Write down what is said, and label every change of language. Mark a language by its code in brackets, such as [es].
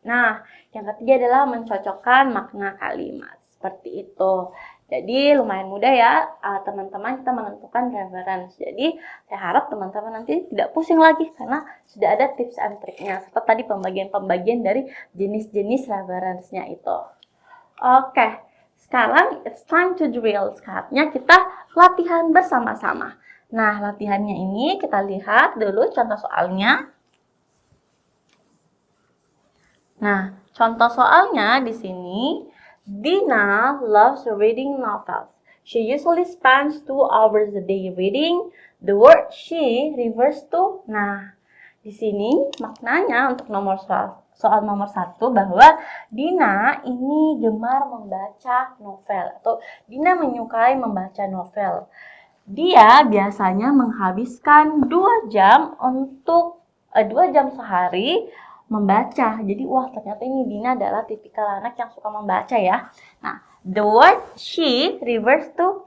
[id] Nah, yang ketiga adalah mencocokkan makna kalimat. Seperti itu. Jadi lumayan mudah ya teman-teman kita menentukan reference. Jadi saya harap teman-teman nanti tidak pusing lagi karena sudah ada tips and triknya serta tadi pembagian-pembagian dari jenis-jenis reference-nya itu. Oke, sekarang [en] it's time to drill. [id] Saatnya kita latihan bersama-sama. Nah, latihannya ini kita lihat dulu contoh soalnya. Nah, contoh soalnya di sini [en] Dina loves reading novels. She usually spends 2 hours a day reading. The word she refers to. [id] Nah, di sini maknanya untuk soal nomor 1 bahwa Dina ini gemar membaca novel atau Dina menyukai membaca novel. Dia biasanya menghabiskan 2 jam untuk 2 jam sehari membaca. Jadi wah ternyata ini Dina adalah tipikal anak yang suka membaca ya. [en] Nah, the word she refers to.